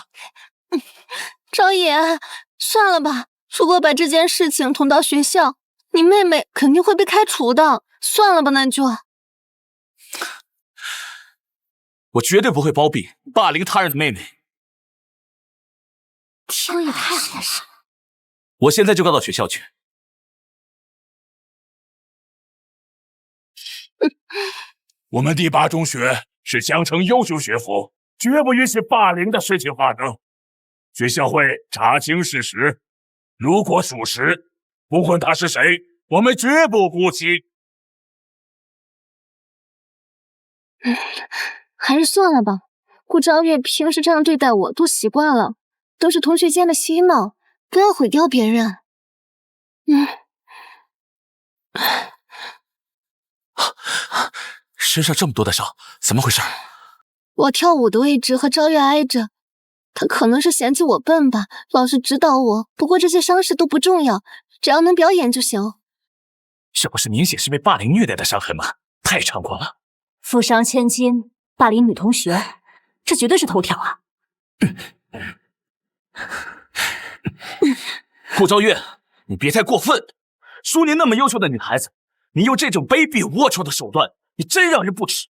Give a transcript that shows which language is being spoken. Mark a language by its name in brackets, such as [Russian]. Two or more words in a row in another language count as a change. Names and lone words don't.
[Chinese] 昭野，算了吧，如果把這件事情捅到學校，你妹妹肯定會被開除的。算了吧，那就。我絕對不會包庇霸凌他人的妹妹。天也太狠了！我現在就告到學校去。我們第8中學是江城優秀學府，絕不允許霸凌的事情發生。學校會查清事實，如果屬實，不管他是誰，我們絕不姑息。還是算了吧。顧昭月平時這樣對待我都習慣了，都是同學間的嬉鬧，不要毀掉別人。身上這麼多的傷，怎麼回事？我跳舞的位置和昭月挨着，他可能是嫌棄我笨吧，老是指導我。不過這些傷勢都不重要，只要能表演就行。這不是明顯是被霸凌虐待的傷痕嗎？太猖狂了！負傷千金，霸凌女同學，這絕對是頭條啊！顧昭月，你別太過分！舒寧那麼優秀的女孩子，你用這種卑鄙齷齪的手段，你真讓人不齒！